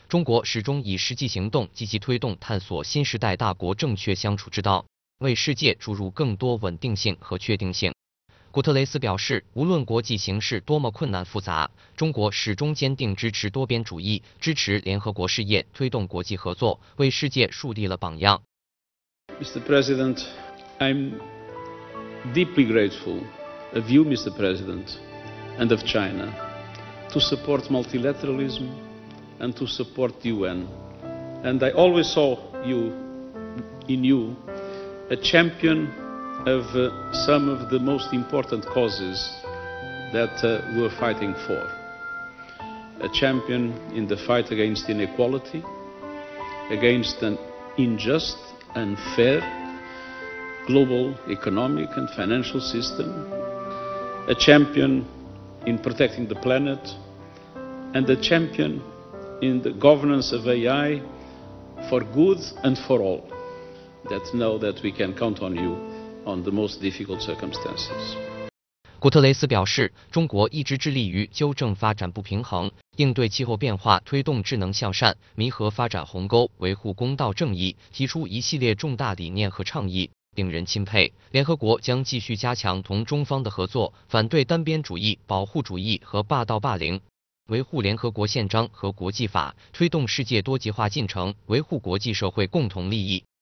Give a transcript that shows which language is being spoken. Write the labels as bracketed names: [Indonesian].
[Chinese] 中国始终以实际行动积极推动探索新时代大国正确相处之道，为世界注入更多稳定性和确定性。古特雷斯表示，无论国际形势多么困难复杂，中国始终坚定支持多边主义，支持联合国事业，推动国际合作，为世界树立了榜样。 [English] Mr. President, I'm deeply grateful of you, Mr. President, and of China to support multilateralism and to support the UN. And I always saw you, in you, a champion of some of the most important causes that we're fighting for. A champion in the fight against inequality, against an injustand fair global economic and financial system, a champion in protecting the planet, and a champion in the governance of AI for good and for all, that know that we can count on you on the most difficult circumstances. [Chinese] 古特雷斯表示，中国一直致力于纠正发展不平衡，应对气候变化，推动智能向善，弥合发展鸿沟，维护公道正义，提出一系列重大理念和倡议，令人钦佩。联合国将继续加强同中方的合作，反对单边主义、保护主义和霸道霸凌，维护联合国宪章和国际法，推动世界多极化进程，维护国际社会共同利益。